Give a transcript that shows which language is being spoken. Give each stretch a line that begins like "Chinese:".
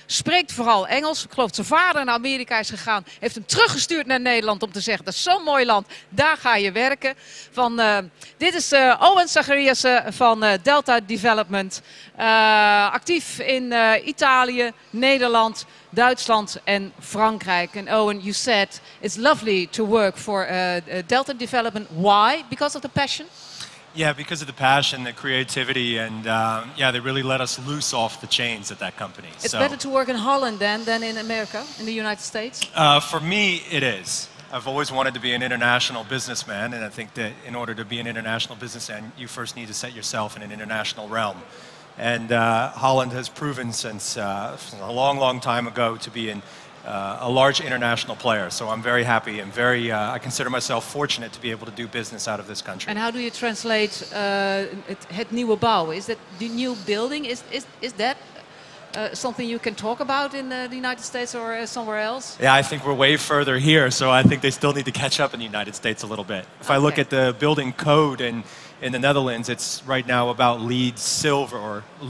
Dutch: Spreekt vooral Engels. Ik geloof dat zijn vader naar Amerika is gegaan. Heeft hem teruggestuurd naar Nederland om te zeggen, dat is zo'n mooi land. Daar ga je werken. Dit is Owen Zachariasse van Delta Development. Actief in Italië, Nederland, Duitsland en Frankrijk.
English: And Owen, you said it's lovely to work for Delta Development. Why? Because of the passion? Yeah, because of the passion, the creativity, and yeah, they really let us loose off the chains at that company. It's better to work in Holland than in America, in the United States? For me, it is. I've always wanted to be an international businessman, and I think that in order to be an international businessman, you first need to set yourself in an international realm. And Holland has proven since a long, long time ago to be a large international player. So I'm very happy and I consider myself fortunate to be able to do business out of this country. And how do you translate
Dutch: het nieuwe bouwen?
English: Is that the new building? Is that something you can talk about in the United States or somewhere else? Yeah, I think we're way further here, so I think they still need to catch up in the United States a little bit. If I look at the building code in the Netherlands, it's right now about LEED silver.